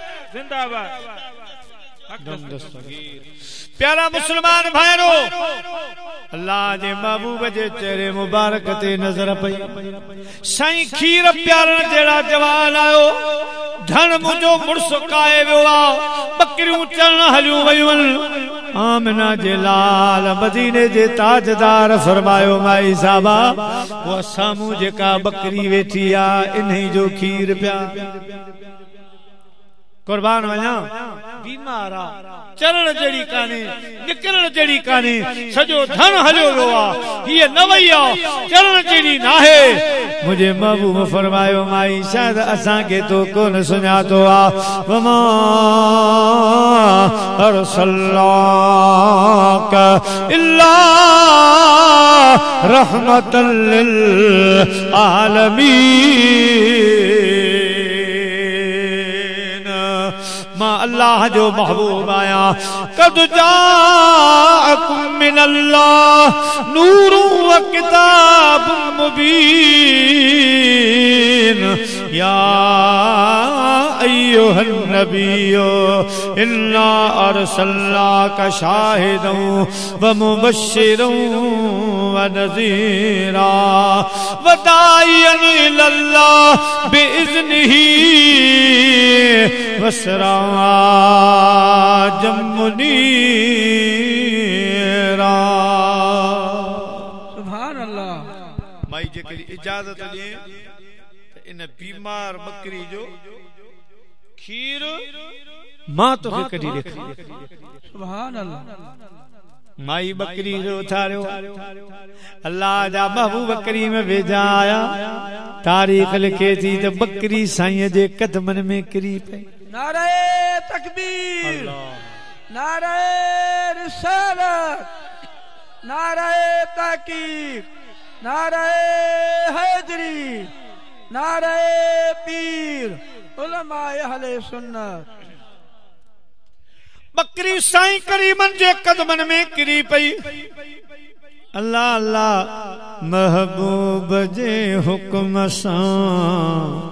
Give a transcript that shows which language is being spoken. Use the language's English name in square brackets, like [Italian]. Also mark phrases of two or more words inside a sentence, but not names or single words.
[Sindhi] जिंदाबाद प्यारा मुसलमान भाइरो अल्लाह जे महबूब जे चेहरे मुबारक ते नजर पई साईं खीर प्यारण जेड़ा जवान आयो धन मुंजो मुर्स काए वियो आ बकरियूं चरण हलियूं वयूं आमना जे लाल मदीने जे ताजदार फरमायो माई साहबा वो सामू जेका बकरी वेठी आ इन्ही जो खीर पिया कुर्बान वञा बीमार आ चरण जड़ी काने निकरण जड़ी काने सजो धन हलियो वियो आ ये न वई आ चरण जड़ी नाहे मुझे महबूब फरमायो माई शायद असां के तो कोन सुञातो आ [Arabic] वमा أرسلناك إلا رحمة للعالمين [Sindhi] मां अल्लाह जो महबूब आया [Arabic] قد جاءكم من الله نور وكتاب مبين يا أيها النبي إنا أرسلناك شاهدا ومبشرا ونذيرا وداعيا إلى الله بإذنه وسراجا منيرا سبحان الله [Sindhi] माई जेकरी इजाजत ॾे इन बीमार बकरी जो खीर मां तोखे कढी ॾेखारी [Arabic] سبحان الله [Sindhi] माई बकरी जो उथारियो अल्लाह जा महबूब करीम भेजा आया तारीख लिखे थी त बकरी साईं जे कदमन में किरी पई [Urdu] نعرۂ تکبیر نعرۂ رسالت نعرۂ تاکیب نعرۂ حیدری نعرۂ پیر علمائے اہل سنت [Sindhi] बकरी साईं करीमन जे कदमन में किरी पई अल्लाह अल्लाह महबूब जे हुक्म सां